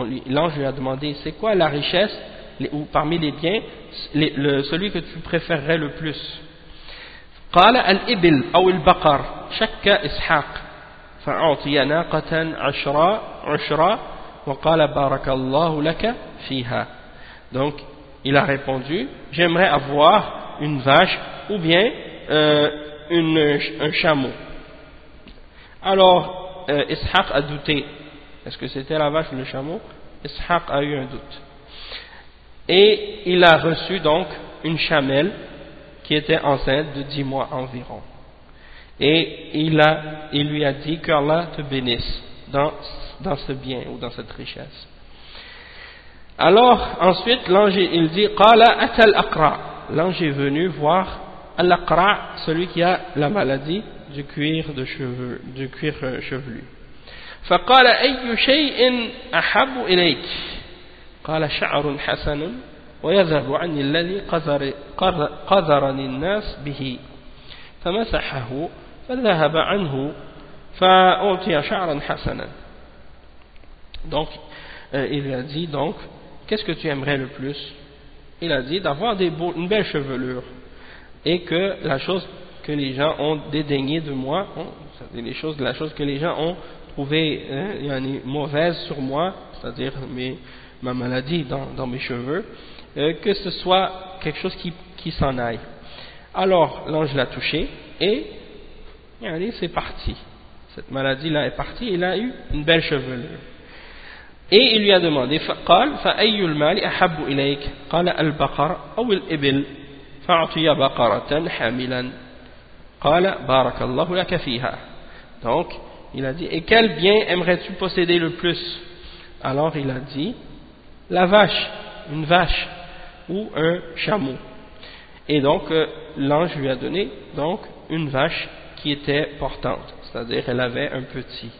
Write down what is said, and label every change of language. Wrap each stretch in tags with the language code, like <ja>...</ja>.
<fr>L'ange lui a demandé, c'est quoi la richesse ou parmi les biens celui que tu préférerais le plus.</fr> <ar>قال الإبل أو البقر شك إسحاق فأعطي ناقة عشرة وقال بارك الله لك فيها.</ar> <fr>Donc il a répondu, j'aimerais avoir une vache ou bien un chameau. Alors, Ishaq a douté. Est-ce que c'était la vache ou le chameau? Ishaq a eu un doute. Et il a reçu donc une chamelle qui était enceinte de 10 mois environ. Et il lui a dit que Allah te bénisse dans ce bien ou dans cette richesse. Alors, ensuite, l'ange, il dit,</fr> <ar>qala atal aqra.</ar> <fr>L'ange est venu voir al-aqra, celui qui a la maladie du cuir de cheveux, du cuir chevelu.</fr> <ar>فقال أي شيء أحب إليك؟ قال شعر حسن ويذهب عني الذي قذرني الناس به. فمسحه فذهب عنه فأعطي شعرا حسنا.</ar> <fr>Donc il a dit donc qu'est-ce que tu aimerais le plus? Il a dit d'avoir une belle chevelure et que la chose que les gens ont dédaignée de moi, c'est-à-dire la chose que les gens ont trouvée mauvaise sur moi, c'est-à-dire ma maladie dans mes cheveux, que ce soit quelque chose qui s'en aille. Alors l'ange l'a touché et c'est parti. Cette maladie-là est partie, il a eu une belle chevelure. Et il lui a demandé,</fr> <ar>فقال فأي المال أحب إليك؟ قال البقر أو الإبل فأعطي بقرة حاملا. قال بارك الله لك فيها.</ar> <fr>Donc, il a dit, et quel bien aimerais-tu posséder le plus? Alors, il a dit, la vache, une vache ou un chameau. Et donc, l'ange lui a donné donc une vache qui était portante, c'est-à-dire elle avait un petit.</fr>